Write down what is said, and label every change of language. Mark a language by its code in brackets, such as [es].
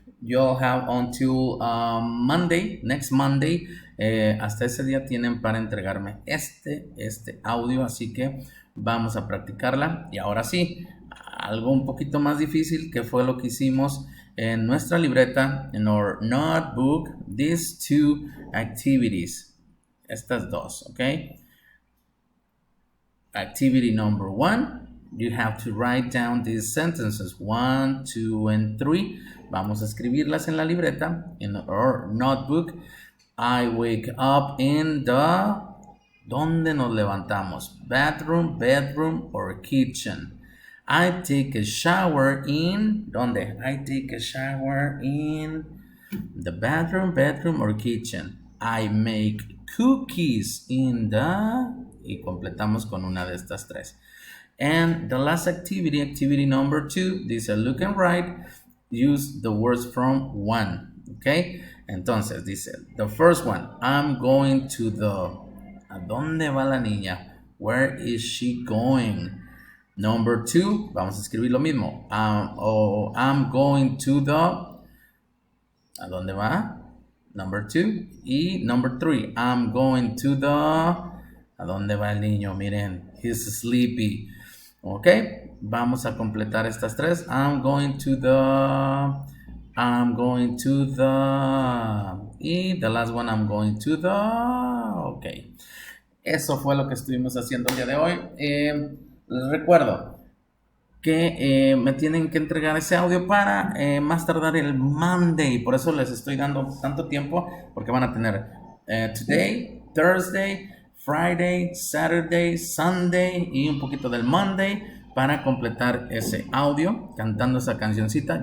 [en] You'll have until Monday, next Monday. [es] Hasta ese día tienen para entregarme este audio, así que vamos a practicarla. Y ahora sí, algo un poquito más difícil, que fue lo que hicimos en nuestra libreta, en [en] our notebook, these two activities, [es] estas dos, okay? [en] Activity number 1, you have to write down these sentences, 1, 2, and 3. [es] Vamos a escribirlas en la libreta, [en] in our notebook. I wake up in the... [es] ¿Dónde nos levantamos? [en] Bedroom, or kitchen. I take a shower in... ¿Dónde? I take a shower in the bedroom, or kitchen. I make cookies in the... [es] Y completamos con una de estas tres. [en] And the last activity, activity number 2, dice look and write. Use the words from 1. Okay? [es] Entonces dice, [en] the first one, I'm going to the... [es] ¿A dónde va la niña? [en] Where is she going? Number 2, [es] vamos a escribir lo mismo. [en] I'm going to the... [es] ¿A dónde va? [en] Number 2. Y number 3, I'm going to the... [es] ¿A dónde va el niño? [en] Miren, he's sleepy. Ok, [es] vamos a completar estas tres. [en] I'm going to the... I'm going to the. Y the last one, I'm going to the. Ok. [es] Eso fue lo que estuvimos haciendo el día de hoy. Les recuerdo que me tienen que entregar ese audio para más tardar el Monday. Por eso les estoy dando tanto tiempo, porque van a tener [en] Today, Thursday, Friday, Saturday, Sunday [es] y un poquito del Monday para completar ese audio cantando esa cancioncita.